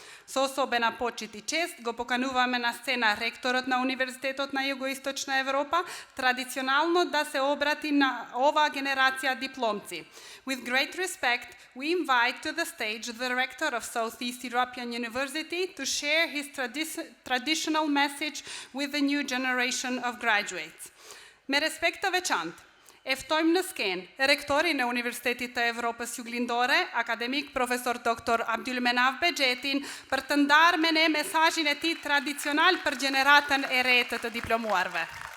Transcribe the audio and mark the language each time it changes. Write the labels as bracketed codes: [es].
[mk] Со особена почит и чест го покануваме на сцена ректорот на Универзитетот на Југоисточна Европа, традиционално да се обрати на оваа генерација дипломци. [en] With great respect, we invite to the stage the rector of Southeast European University to share his traditional message with the new generation of graduates. [sq] Me respekt të veçantë, e ftojmë në skenë rektorin e Universitetit të Evropës Juglindore, akademik profesor Dr. Abdulmenav Bexhetin, për të ndarë me ne mesazhin e tij tradicional për gjeneratën e re të diplomuarve.